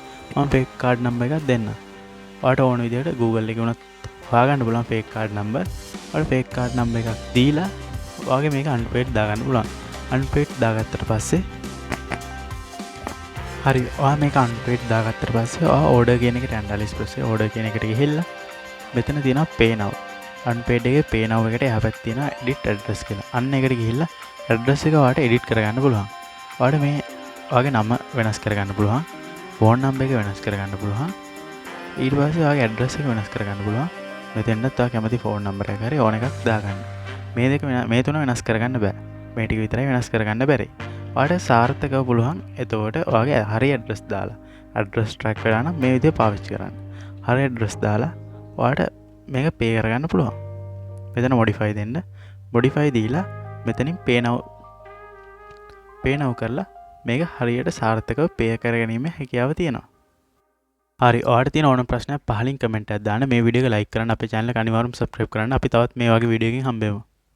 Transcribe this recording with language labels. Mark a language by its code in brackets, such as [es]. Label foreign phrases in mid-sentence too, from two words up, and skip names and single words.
[si] මම [en] fake card number [si] එකක් දෙන්න. ඔයාලට ඕන විදිහට Google එකේ වුණත් හොයාගන්න පුළුවන් [en] fake card number. [si] ඔයාලට [en] fake card number [si] එකක් දීලා ඔයාගේ මේක අන්පේඩ් දාගන්න පුළුවන්. අන්පේඩ් දාගත්තට පස්සේ හරි ඔයා මේක අන්පේඩ් දාගත්තට පස්සේ ඔයා ඕඩර් කියන එකට යන්න Aliexpress එකේ ඕඩර් කියන එකට ගිහිල්ලා මෙතන තියෙනවා [en] pay now. [si] අන්පේඩ් එකේ [en] pay now [si] එකට එහා පැත්තේ තියෙනවා [en] edit address [si] කියලා. අන්න එකට ගිහිල්ලා address එක ඔයාලට edit කරගන්න පුළුවන්. ඔයාලට මේ ඔයාගේ නම වෙනස් කරගන්න පුළුවන්. [en] phone number [si] එක වෙනස් කරගන්න පුළුවන්. ඊට පස්සේ ඔයාගේ address එක වෙනස් කරගන්න පුළුවන්. මෙතෙන්ට ඔයා කැමති [en] phone number [si] එක හරි ඕන එකක් දාගන්න. මේ තුන වෙනස් කරගන්න බෑ. මේ ටික විතරයි වෙනස් කරගන්න බැරි. ඔයාලට සාර්ථකව පුළුවන් එතකොට ඔයාගේ හරි address දාලා [en] address track [si] වෙලා නම් මේ විදිහ පාවිච්චි කරන්න. හරි address දාලා ඔයාලට මේක pay කරගන්න පුළුවන්. මෙතන modify දෙන්න. modify දීලා මෙතනින් [en] pay now [si] කරලා මේක හරියට සාර්ථකව pay කරගැනීමේ හැකියාව තියෙනවා. හරි ඔයාලට තියෙන ඕනම ප්‍රශ්නයක් පහලින් කමෙන්ට් එකක් දාන්න. මේ වීඩියෝ එක ලයික් කරන්න, අපේ channel එක අනිවාර්යයෙන්ම subscribe කරන්න. අපි තවත් මේ වගේ වීඩියෝ එකකින් හම්බෙමු.